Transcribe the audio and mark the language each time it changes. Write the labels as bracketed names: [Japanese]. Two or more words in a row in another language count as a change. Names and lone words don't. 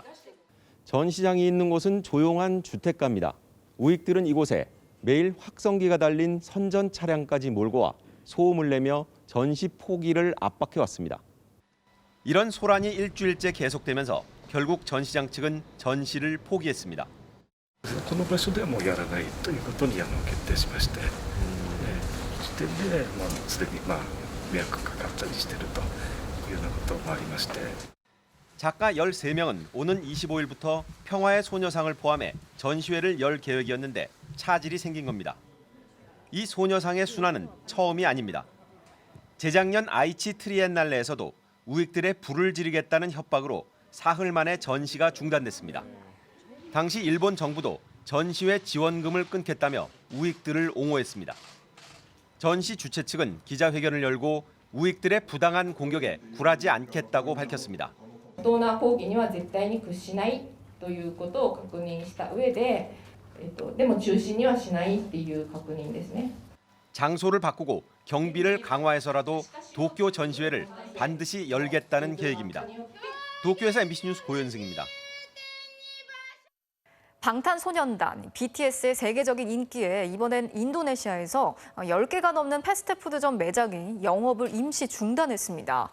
[Korean] 전시장이 있는 곳은 조용한 주택가입니다. 우익들은 이곳에 매일 확성기가 달린 선전 차량까지 몰고 와 소음을 내며 전시 포기를 압박해왔습니다. 이런 소란이 일주일째 계속되면서 결국 전시장 측은 전시를 포기했습니다. [Japanese] この場所ではもうやらないということに決定しまして、時点ですでに迷惑がかかったりしているというようなこともありまして。 [Korean] 작가 13명은 오는 25일부터 평화의 소녀상을 포함해 전시회를 열 계획이었는데 차질이 생긴 겁니다. 이 소녀상의 순환은 처음이 아닙니다. 재작년 아이치 트리엔날레에서도 우익들의 불을 지르겠다는 협박으로 사흘 만에 전시가 중단됐습니다. 당시 일본 정부도 전시회 지원금을 끊겠다며 우익들을 옹호했습니다. 전시 주최 측은 기자회견을 열고 우익들의 부당한 공격에 굴하지 않겠다고 밝혔습니다. [Japanese] 不当な抗議には絶対に屈しないということを確認した上で、でも中止にはしないっていう確認ですね。 [Korean] 장소를 바꾸고 경비를 강화해서라도 도쿄 전시회를 반드시 열겠다는 계획입니다. 도쿄에서 MBC 뉴스 고현승입니다. 방탄소년단 BTS의 세계적인 인기에 이번엔 인도네시아에서 10개가 넘는 패스트푸드점 매장이 영업을 임시 중단했습니다.